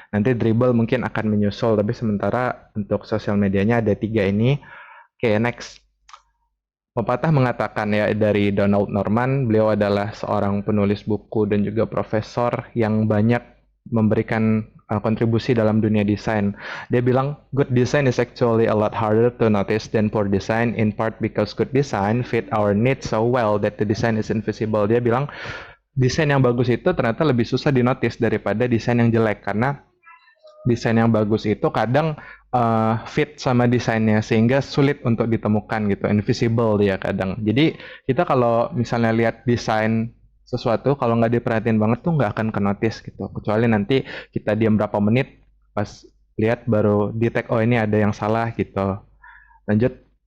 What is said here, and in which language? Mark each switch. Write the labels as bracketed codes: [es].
[id] Nanti Dribble mungkin akan menyusul, tapi sementara untuk sosial medianya ada 3 ini. Oke, next. Pepatah mengatakan ya, dari Donald Norman, beliau adalah seorang penulis buku dan juga profesor yang banyak memberikan kontribusi dalam dunia desain. Dia bilang, [en] good design is actually a lot harder to notice than poor design, in part because good design fit our needs so well that the design is invisible. [id] Dia bilang, desain yang bagus itu ternyata lebih susah dinotis daripada desain yang jelek, karena desain yang bagus itu kadang fit sama desainnya sehingga sulit untuk ditemukan gitu, invisible dia kadang. Jadi kita kalau misalnya lihat desain sesuatu, kalau nggak diperhatiin banget tuh nggak akan kenotis gitu, kecuali nanti kita diam berapa menit pas lihat baru detect, oh ini ada yang salah gitu. Lanjut.